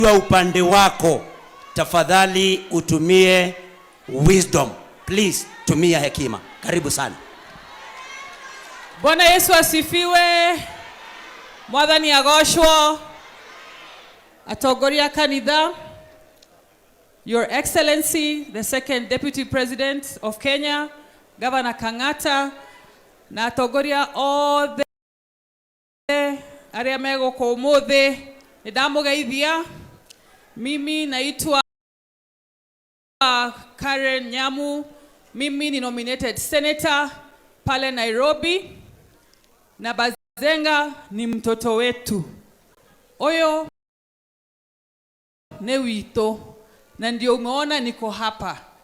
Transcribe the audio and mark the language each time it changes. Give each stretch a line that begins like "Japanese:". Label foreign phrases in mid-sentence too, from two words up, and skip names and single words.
Swahili: upande wako, tafadhali utumie wisdom. Please, tumia hekima. Karibu sana. Bwana Yesu asifiwe.
Kikuyu: Mwathani agoshwo. Atongoria kanitha,
English: Your Excellency, the Second Deputy President of Kenya, Governor Kang'ata,
Kikuyu: na atongoria othe aria megoko umuthi, nidamugeithia.
Swahili: Mimi naitwa Karen Nyamu. Mimi ni
English: nominated senator
Swahili: pale Nairobi, na Bazenga ni mtoto wetu. Oyo ne wito, na ndio umeona niko hapa.